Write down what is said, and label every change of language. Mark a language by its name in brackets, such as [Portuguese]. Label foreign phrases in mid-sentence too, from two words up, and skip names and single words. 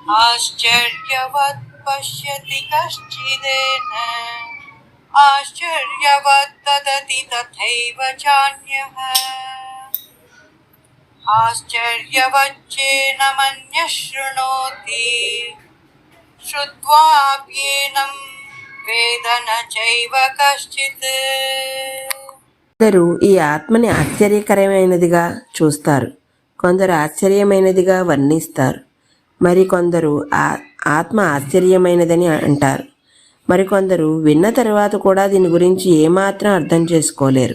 [Sanskrit] आश्चर्यवत् पश्यति कश्चिदेन आश्चर्यवत् तदति तथैव चान्यः आश्चर्यवच्चेनमन्यः शृणोति श्रुत्वाप्येनं वेद न चैव कश्चित्. [Telugu] కొందరు ఈ ఆత్మని ఆశ్చర్యకరమైనదిగా చూస్తారు, కొందరు ఆశ్చర్యమైనదిగా వర్ణిస్తారు, మరికొందరు ఆత్మ ఆశ్చర్యమైనదని అంటారు. మరికొందరు విన్న తర్వాత కూడా దీని గురించి ఏమాత్రం అర్థం చేసుకోలేరు.